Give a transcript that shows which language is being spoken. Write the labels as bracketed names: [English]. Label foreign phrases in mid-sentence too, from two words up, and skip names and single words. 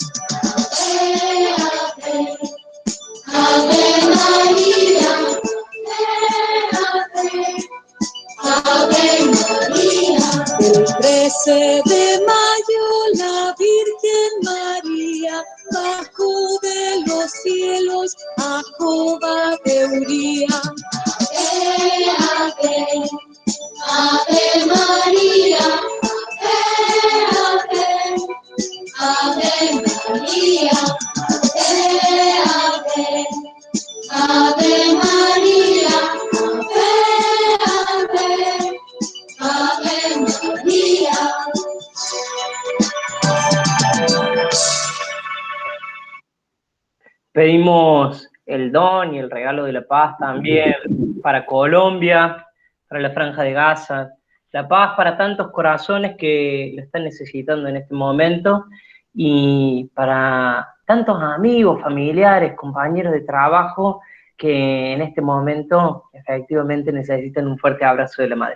[Latin] Ave, ave, Ave María, ave, Ave María. [Spanish] El 13 de mayo la Virgen María bajó de los cielos a Jova de Uría. [Latin] Ave, ave, Ave María, ave, ave, Ave María. Ave, Ave María, ave, Ave María. [Spanish] Pedimos el don y el regalo de la paz también para Colombia, para la Franja de Gaza, la paz para tantos corazones que lo están necesitando en este momento y para tantos amigos, familiares, compañeros de trabajo que en este momento efectivamente necesitan un fuerte abrazo de la madre.